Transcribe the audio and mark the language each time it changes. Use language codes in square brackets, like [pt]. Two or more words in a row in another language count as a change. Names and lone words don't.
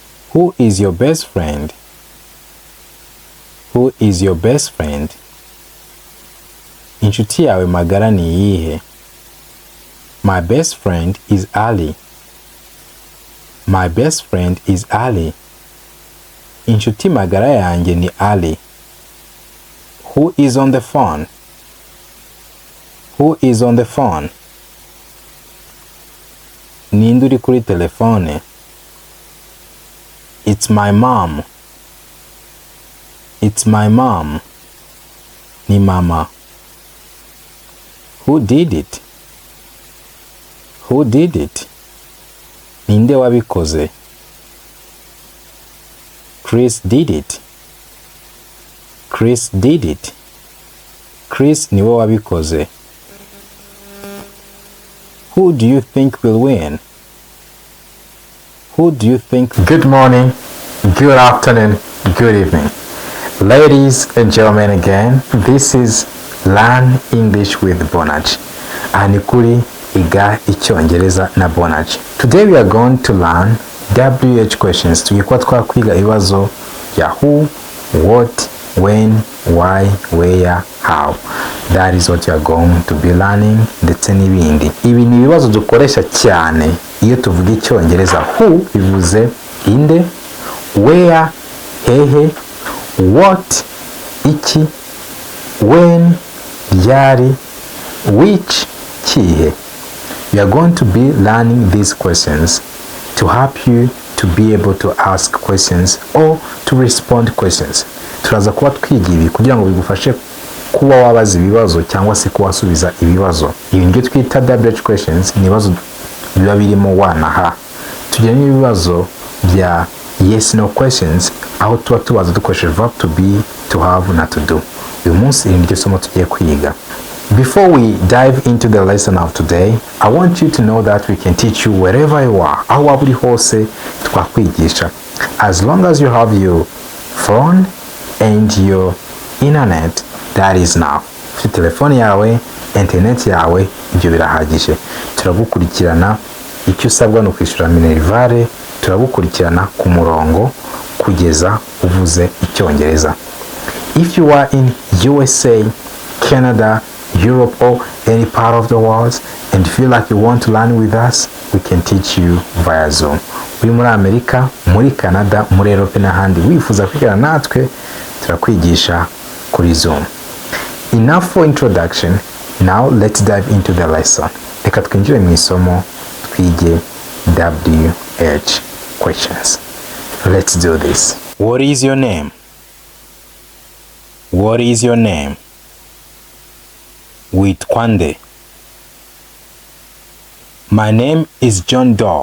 [en] Who is your best friend? Who is your best friend? [rw] Inshuti yawe magara ni iyihe? [en] My best friend is Ali. My best friend is Ali. [rw] Inshuti magara yanjye ni Ali. [en] Who is on the phone? Who is on the phone? [rw] Ninde uri kuri telefone? [en] It's my mom. It's my mom. [rw] Ni mama. [en] Who did it? Who did it? [rw] Ninde wabikoze? [en] Chris did it. Chris did it. [rw] Chris niwe wabikoze. [en] Who do you think will win? Who do you think? Good morning, good afternoon, good evening. Ladies and gentlemen, again, this is Learn English with Bonaj. [rw] Anikuri iga icyongereza na Bonaj. [en] Today we are going to learn WH questions. [rw] Tugikuwa twakwiga ibibazo ya [en] who, what, when, why, where, how. That is what you are going to be learning [rw] ndetse n'ibindi. Ibi ni ibibazo dukoresha cyane iyo tuvuga icyongereza. Who bivuze inde, where hehe, what iki, when ryari, which kihe. [en] We are going to be learning these questions to help you to be able to ask questions or to respond questions. [rw] Turaza kuba twiga ibi kugira ngo bigufashe kuba wabaza ibibazo cyangwa se kuwasubiza ibibazo. Ibi nibyo twita [en] WH questions, [rw] ni ibibazo biba birimo wa na ha. Tugira n'ibibazo bya [en] yes no questions [rw] aho tuba tubaza dukoresheje [en] verb to be, to have [rw] na [en] to do. [rw] Uyu munsi iri niryo somo tugiye kwiga. [en] Before we dive into the lesson of today, I want you to know that we can teach you wherever you are. [rw] Aho waba uri hose twakwigisha. [en] As long as you have your phone and your internet, that is now. [rw] Ufite telefone yawe, internet yawe, ibyo birahagije. Turagukurikirana, icyo usabwa no kwishyura minerivare, turagukurikirana ku murongo kugeza uvuze icyongereza. [en] If you are in USA, Canada, Europe or any part of the world and feel like you want to learn with us, we can teach you via Zoom. [rw] Uri muri Amerika, muri Canada, muri Europe n'ahandi wifuza kwigana natwe, turakwigisha kuri Zoom. [en] Enough for introduction. Now let's dive into the lesson. [rw] Reka twinjire mu isomo twige [en] WH questions. Let's do this. What is your name? What is your name? [rw] Witwa nde? [en] My name is John Doe.